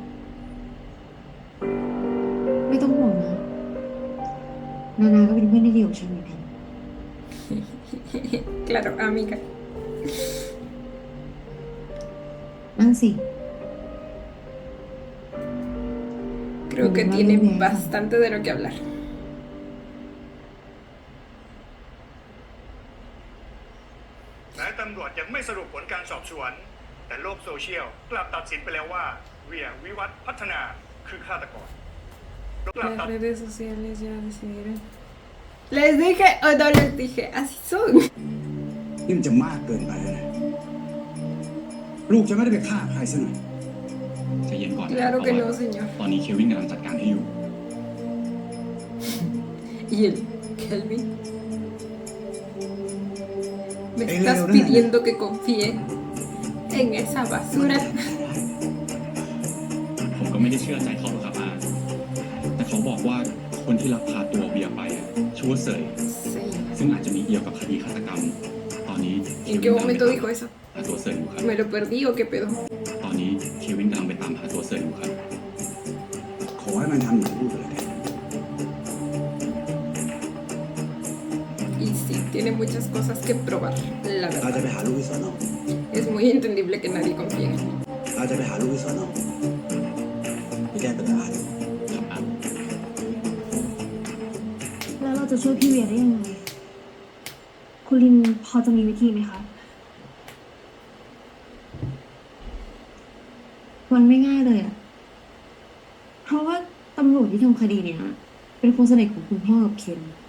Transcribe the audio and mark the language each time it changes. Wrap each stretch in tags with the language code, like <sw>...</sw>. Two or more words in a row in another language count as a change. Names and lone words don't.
<th>ไม่ต้องห่วงนะ นาก็เป็นเพื่อนที่ดีของฉันเหมือนกัน</th> <es>Claro, amiga.</es> <th>นั่งสิ</th> <es>Creo que tiene bastante de lo que hablar.</es> <th>แม้ตำรวจยังไม่สรุปผลการสอบสวน แต่โลกโซเชียลกลับตัดสินไปแล้วว่าเวียวิวัฒน์พัฒนาคือฆาตกร</th> <es>Las redes sociales ya decidieron. Les dije, o no les dije, así son.</es> <th>นี่มันจะมากเกินไปแล้วนะลูกจะไม่ได้ไปฆ่าใครซะหน่อย ใจเย็นก่อนนะ</th> <es>Claro que</es> <th>เพ</th> <es>no,</es> <th>ราะว่า</th> <es>señor.</es> <th>ตอนนี้เควินกำลังจัดการให้อยู่</th> <es>¿Y el Kelvin? ¿Me estás pidiendo que confíe en esa basura?</es> <th>ผมก็ไม่ได้เชื่อใจเขาหรอกครับอาแต่เขาบอกว่าคนที่ลักพาตัวเวียไปอะชื่อว่าเสย</th> <es>Sí.</es> <th>ซึ่งอาจจะมีเกี่ยวกับคดีฆาตกรรม ตอนนี้</th> <es>¿En qué momento dijo eso?</es> <th>หาตัวเสยอยู่ครับ</th> <es>¿Me lo perdí o qué pedo?</es> <th>ตอนนี้เควินกำลังไปตามหาตัวเสยอยู่ครับ ขอให้มันทำเหมือนพูดไปเลย</th> <es>Y sí, tiene muchas cosas que probar, la</es> <th>อาจจะ</th> <es>verdad.</es> <th>ไปหาลูกที่สอนอ</th> <es>Es muy entendible que nadie confíe en él.</es> <th>อาจจะไปหาลูกที่สอนอไปแก้ปัญหาดู ครับอา แล้วเราจะช่วยพี่เวียได้ยังไง คุณลินพอจะมีวิธีไหมคะ มันไม่ง่ายเลยอะเพราะว่าตำรวจที่ทำคดีเนี้ยเป็นคนสนิทของคุณพ่อกับเคน</th>